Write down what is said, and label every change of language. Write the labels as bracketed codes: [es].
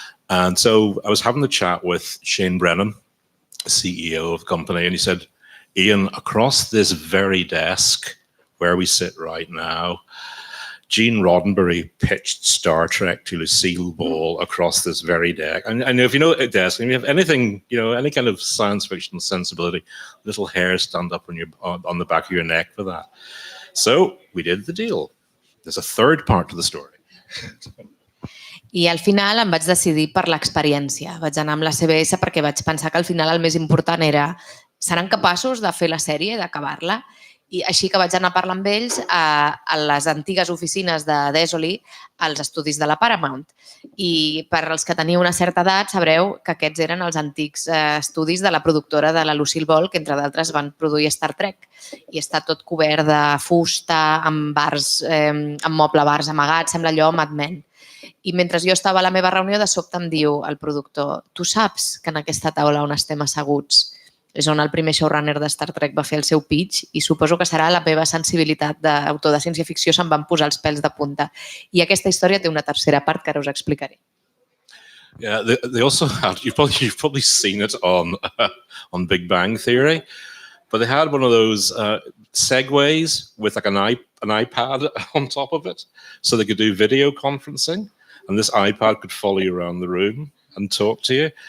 [en] And so I was having the chat with Shane Brennan, CEO of the company, and he said, Ian, across this very desk where we sit right now, Gene Roddenberry pitched Star Trek to Lucille Ball across this very deck. And if you know a desk, and you have anything, any kind of science fiction sensibility, little hairs stand up on the back of your neck for that. So we did the deal. There's a third part to the story. [ca] I al final em vaig decidir per l'experiència. Vaig anar amb la CBS perquè vaig pensar que al final el més important era seran capaços de fer la sèrie, d'acabar-la? I així que vaig anar a parlar amb ells a les antigues oficines de Desoli, als estudis de la Paramount. I per als que teniu una certa edat sabreu que aquests eren els antics estudis de la productora de la Lucille Ball, que entre d'altres van produir Star Trek. I està tot cobert de fusta, amb bars, amb moble bars amagats, sembla allò Mad Men. I mentre jo estava a la meva reunió, de sobte em diu el productor, tu saps que en aquesta taula on estem asseguts És on el primer showrunner de Star Trek va fer el seu pitch i suposo que serà la meva sensibilitat d'autor de ciència-ficció se'm van posar els pèls de punta. I aquesta història té una tercera part que ara us explicaré. [en] Yeah, they also had, you've probably seen it on Big Bang Theory, but they had one of those segways with like an iPad on top of it, so they could do video conferencing, and this iPad could follow you around the room and talk to you.